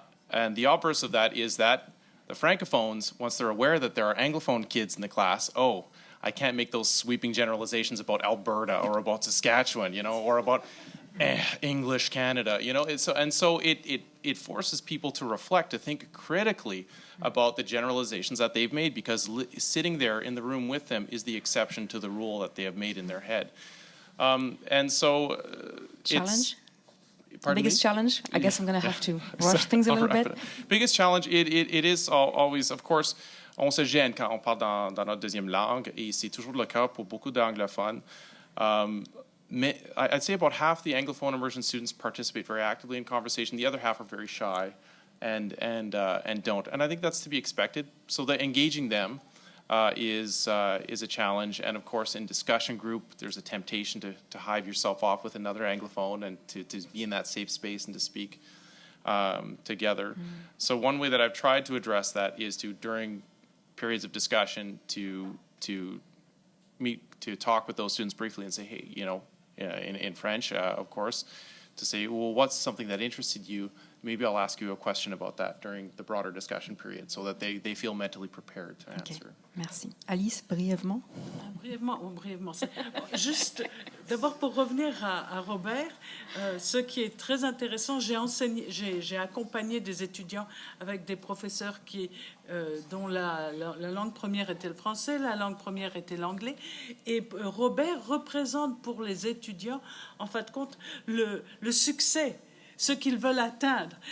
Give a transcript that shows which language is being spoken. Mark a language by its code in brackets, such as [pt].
[en] And the obverse of that is that the Francophones, once they're aware that there are Anglophone kids in the class, I can't make those sweeping generalizations about Alberta or about Saskatchewan, or about English Canada, So it forces people to reflect, to think critically about the generalizations that they've made, because sitting there in the room with them is the exception to the rule that they have made in their head. And so challenge? Biggest challenge? I guess I'm going to have to rush things a little bit. Biggest challenge, it is always, of course, [fr] on se gêne quand on parle dans notre deuxième langue, et c'est toujours le cas pour beaucoup d'anglophones. [en] I'd say about half the Anglophone immersion students participate very actively in conversation. The other half are very shy and don't. And I think that's to be expected. So that engaging them is a challenge, and of course in discussion group there's a temptation to hive yourself off with another Anglophone and to be in that safe space and to speak together. So one way that I've tried to address that is to, during periods of discussion, to talk with those students briefly and say, hey, in French, of course, to say, well, what's something that interested you? Maybe I'll ask you a question about that during the broader discussion period so that they feel mentally prepared to answer. [fr] Merci. Alice, brièvement. Brièvement. Juste, d'abord pour revenir à Robert, ce qui est très intéressant, j'ai accompagné des étudiants avec des professeurs dont la langue première était le français, la langue première était l'anglais, et Robert représente pour les étudiants, en fin de compte, le succès, ce qu'ils veulent atteindre.